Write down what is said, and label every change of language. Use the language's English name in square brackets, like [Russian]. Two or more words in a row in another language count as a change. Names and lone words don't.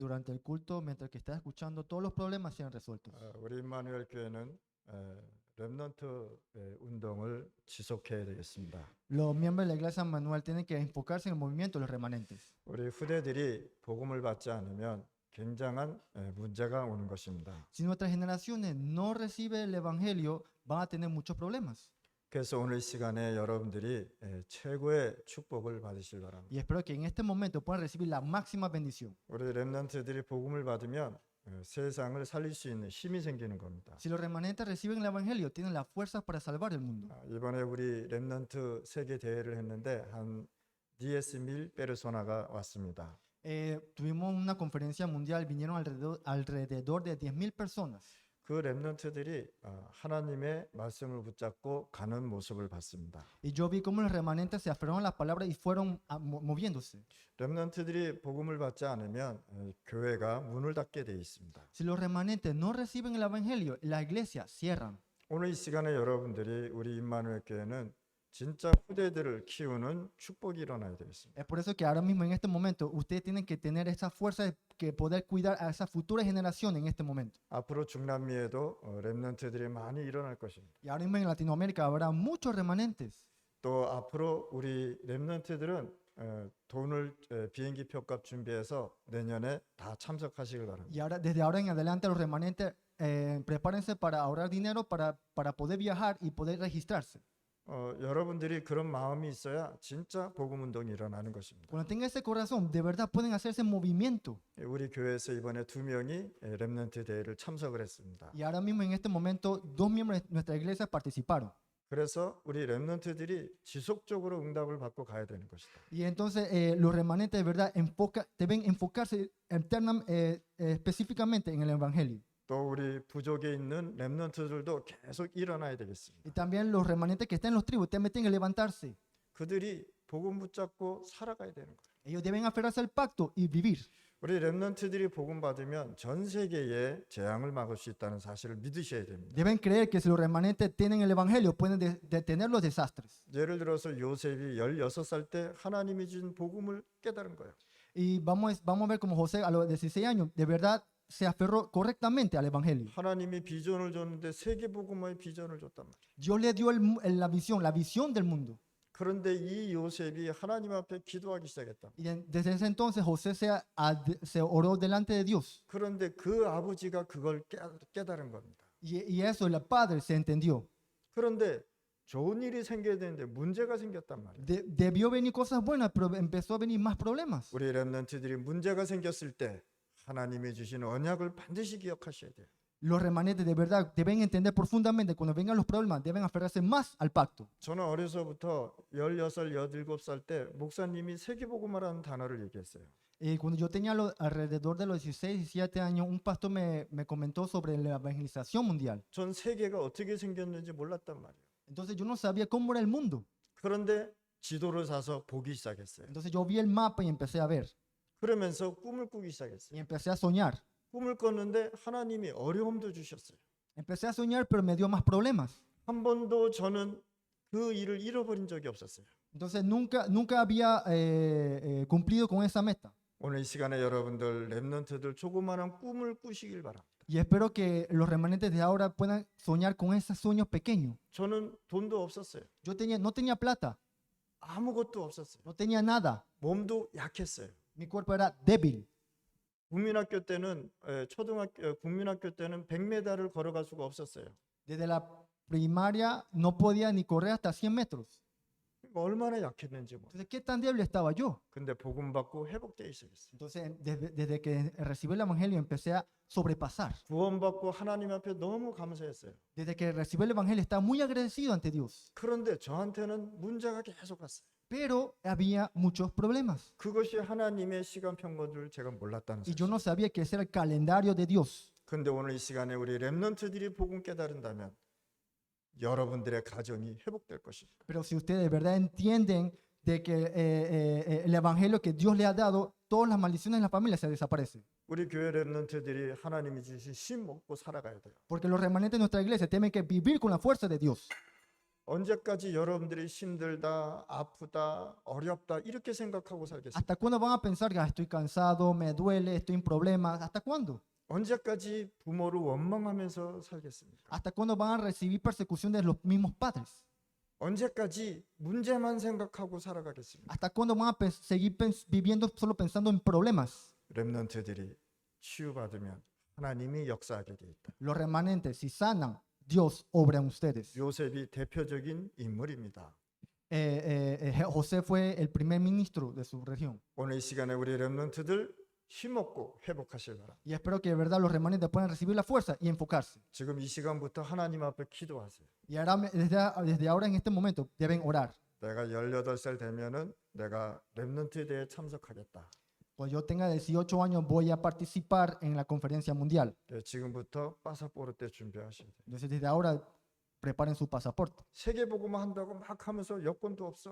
[Spanish] durante el culto, mientras que estás escuchando, todos los problemas sean resueltos. [Korean] 우리 임마누엘 교회는 렘넌트 운동을 지속해야 되겠습니다. [Spanish] Los miembros de la iglesia Manuel tienen que enfocarse en el movimiento de los remanentes. [Korean] 우리 후대들이 복음을 받지 않으면 굉장한 문제가 오는 것입니다. [Spanish] Si nuestras generaciones no reciben el evangelio, van a tener muchos problemas. [Korean] 그래서 오늘 시간에 여러분들이 최고의 축복을 받으실 바랍니다. [Spanish] Y espero que en este momento puedan recibir la máxima bendición. [Korean] 우리 렘넌트들이 복음을 받으면 세상을 살릴 수 있는 힘이 생기는 겁니다. [Spanish] Si los remanentes reciben el evangelio, tienen las fuerzas para salvar el mundo. [Korean] 이번에 우리 렘넌트 세계 대회를 했는데 한 10,000 페르소나가 왔습니다. [Spanish] Tuvimos una conferencia mundial, vinieron alrededor de 10.000 personas. [Korean] 그 렘넌트들이 하나님의 말씀을 붙잡고 가는 모습을 봤습니다. [Spanish] Y yo vi cómo los remanentes se aferraron a las palabras y fueron moviéndose. [Korean] 렘넌트들이 복음을 받지 않으면 교회가 문을 닫게 돼 있습니다. [Spanish] Si los remanentes no reciben el evangelio, la iglesia cierran. [Korean] 오늘 이 시간에 여러분들이 우리 임마누엘 교회는 진짜 후대들을 키우는 축복이 일어나야 되겠습니다. [Spanish] Es por eso que ahora mismo en este momento ustedes tienen que tener esa fuerza de que poder cuidar a esa futura generación en este momento. [Korean] 앞으로 중남미에도 렘넌트들이 많이 일어날 것입니다. [Spanish] Y ahora mismo en Latinoamérica habrá muchos remanentes. [Korean] 또 앞으로 우리 렘넌트들은 돈을 비행기 표값 준비해서 내년에 다 참석하시길 바랍니다. [Spanish] Y ahora, desde ahora en adelante los remanentes prepárense para ahorrar dinero para poder viajar y poder registrarse. [Korean] 여러분들이 그런 마음이 있어야 진짜 복음 운동이 일어나는 것입니다. [Spanish] Cuando tengan ese corazón, de verdad pueden hacer ese movimiento. [Korean] 우리 교회에서 이번에 2명이 렘넌트 대회를 참석을 했습니다. [Spanish] Y ahora mismo en este momento 2 miembros de nuestra iglesia participaron. [Korean] 그래서 우리 렘넌트들이 지속적으로 응답을 받고 가야 되는 것이다. [Spanish] Y entonces los remanentes de verdad deben enfocarse específicamente en el evangelio. [Korean] 또 우리 부족에 있는 렘넌트들도 계속 일어나야 되겠습니다. [Spanish] Y también los remanentes que están en los tribus también tienen que levantarse. [Korean] 그들이 복음 붙잡고 살아가야 되는 거예요. [Spanish] Ellos deben aferrarse al pacto y vivir. [Korean] 우리 렘넌트들이 복음 받으면 전 세계의 재앙을 막을 수 있다는 사실을 믿으셔야 됩니다. [Spanish] Deben creer que si los remanentes tienen el evangelio pueden detener los desastres. [Korean] 예를 들어서 요셉이 16살 때 하나님이 준 복음을 깨달은 거예요. [Spanish] Y vamos a ver como José a los 16 años de verdad se aferró correctamente al evangelio. [Korean] 하나님이 비전을 줬는데 세계 복음화의 비전을 줬단 말이에요. [Spanish] Dios le dio la visión del mundo. [Korean] 그런데 이 요셉이 하나님 앞에 기도하기 시작했다. [Spanish] Y desde ese entonces José se oró delante de Dios. [Korean] 그런데 그 아버지가 그걸 깨달은 겁니다. [Spanish] Y eso el padre se entendió. [Korean] 그런데 좋은 일이 생겨야 되는데 문제가 생겼단 말이에요. [Spanish] Debió venir cosas buenas, pero empezó a venir más problemas. [Korean] 우리 렘넌트들이 문제가 생겼을 때 하나님이 주신 언약을 반드시 기억하셔야 돼요. [Spanish] Los remanentes de verdad deben entender profundamente cuando vengan los problemas, deben aferrarse más al pacto. [Korean] 저는 어려서부터 16, 17살 때 목사님이 세계복음화라는 단어를 얘기했어요. [Spanish] Y cuando yo tenía alrededor de los 16, 17 años, un pastor me comentó sobre la evangelización mundial. [Korean] 전 세계가 어떻게 생겼는지 몰랐단 말이에요. [Spanish] Entonces yo no sabía cómo era el mundo. [Korean] 그런데 지도를 사서 보기 시작했어요. [Spanish] Entonces yo vi el mapa y empecé a ver. [Korean] 그러면서 꿈을 꾸기 시작했어요. [Spanish] Y empecé a soñar. [Korean] 꿈을 꿨는데 하나님이 어려움도 주셨어요. [Spanish] Empecé a soñar, pero me dio más problemas. [Korean] 한 번도 저는 그 일을 잃어버린 적이 없었어요. [Spanish] Entonces nunca había cumplido con esa meta. [Korean] 오늘 이 시간에 여러분들 렘넌트들 조그마한 꿈을 꾸시길 바랍니다. [Spanish] Y espero que los remanentes de ahora puedan soñar con esos sueños pequeños. [Korean] 저는 돈도 없었어요. [Spanish] No tenía plata, [Korean] 아무것도 없었어요. [Spanish] no tenía nada. [Korean] 몸도 약했어요. [Spanish] Mi cuerpo era débil. [Korean] 국민학교 때는 국민학교 때는 100m를 걸어갈 수가 없었어요. [Spanish] Desde la primaria no podía ni correr hasta 100 metros. [Korean] 얼마나 약했는지 뭐. [Spanish] Entonces, ¿qué tan débil estaba yo? [Korean] 근데 복음 받고 회복되기 시작했어요. [Spanish] Entonces, desde que recibí el evangelio empecé a sobrepasar. [Korean] 구원받고 하나님 앞에 너무 감사했어요. [Spanish] Desde que recibí el evangelio estaba muy agradecido ante Dios. [Korean] 그런데 저한테는 문제가 계속 왔어요. [Spanish] Pero había muchos problemas. [Korean] 그것이 하나님의 시간 평균을 제가 몰랐다는 [Spanish] Y yo [Korean] 사실. [Spanish] no sabía que ese era el calendario de Dios. [Korean] 근데 오늘 이 시간에 우리 렘넌트들이 복음 깨달은다면 여러분들의 가정이 회복될 것입니다. [Spanish] Pero si ustedes de verdad entienden de que el evangelio que Dios le ha dado, todas las maldiciones de la familia se desaparecen. [Korean] 우리 교회 렘넌트들이 하나님이 주신 심 먹고 살아가야 돼요. [Spanish] Porque los remanentes de nuestra iglesia tienen que vivir con la fuerza de Dios. [Korean] 언제까지 여러분들이 힘들다, 아프다, 어렵다 이렇게 생각하고 살겠습니까? [Spanish] ¿Hasta cuándo van a pensar que "Ah, estoy cansado, me duele, estoy en problemas"? ¿Hasta cuándo? [Korean] 언제까지 부모를 원망하면서 살겠습니까? [Spanish] ¿Hasta cuándo van a recibir persecución de los mismos padres? [Korean] 언제까지 문제만 생각하고 살아가겠습니까? [Spanish] ¿Hasta cuándo van a seguir viviendo solo pensando en problemas? [Korean] 렘넌트들이 치유받으면 하나님이 역사하게 돼 있다. [Spanish] Los remanentes, si sanan, Dios obra en ustedes. [Korean] 요셉이 대표적인 인물입니다. [Spanish] José fue el primer ministro de su región. [Korean] 오늘 이 시간에 우리 렘넌트들 힘없고 회복하실 바랍니다. [Spanish] Y espero que de verdad los remanentes puedan recibir la fuerza y enfocarse. [Korean] 지금 이 시간부터 하나님 앞에 기도하세요. [Spanish] Y ahora, desde ahora en este momento deben orar. [Korean] 내가 18살 되면은 내가 렘넌트에 대해 참석하겠다. [Spanish] Cuando yo tenga 18 años voy a participar en la conferencia mundial. [Korean] 지금부터 파사포르테 준비하셔야 돼요. [Spanish] Entonces desde ahora preparen su pasaporte. [Korean] 세계복음화 한다고 막 하면서 여권도 없어.